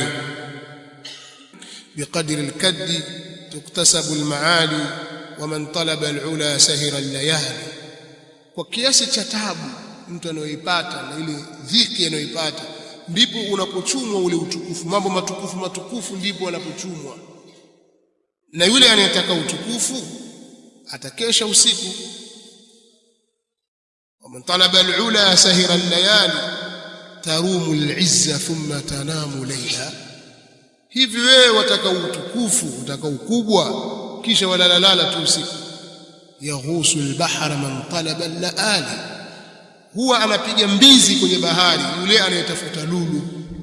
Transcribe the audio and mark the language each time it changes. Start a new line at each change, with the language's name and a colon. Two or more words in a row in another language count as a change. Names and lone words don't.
Arabic: بقدر الكد تكتسب المعالي ومن طلب العلا سهر الليالي,
Swahili: kwa kiasi cha taabu mtu anayoipata na ile dhiki anayoipata ndipo unapochumwa ule utukufu. Mambo matukufu ndipo anapochumwa, na yule anayetaka utukufu atakesha usiku.
Arabic: ومن طلب العلا سهر الليالي تروم العزة ثم تنام ليلا.
Swahili: hivi wewe wataka utukufu, utaka ukubwa, kisha walalala tu usiku.
Arabic: يغوص البحر من طلب اللآلي,
Swahili: huwa anapiga mbizi kwenye bahari yule anayetafuta lulu.